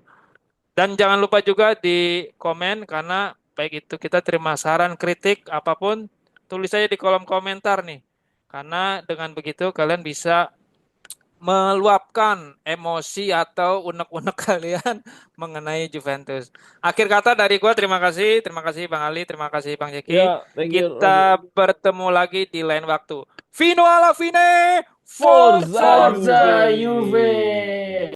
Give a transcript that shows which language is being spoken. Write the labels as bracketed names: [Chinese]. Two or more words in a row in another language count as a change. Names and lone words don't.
[Indonesian] Dan jangan lupa juga di komen karena baik itu kita terima saran, kritik, apapun, tulis saja di kolom komentar nih. Karena dengan begitu kalian bisa meluapkan emosi atau unek-unek kalian mengenai Juventus. Akhir kata dari gua, terima kasih Bang Ali, terima kasih Bang Jeki. Ya, [English] thank you, [Indonesian] Roni. Kita bertemu lagi di lain waktu. [Italian] Fino alla fine, Forza Forza! Forza Juve! Juve!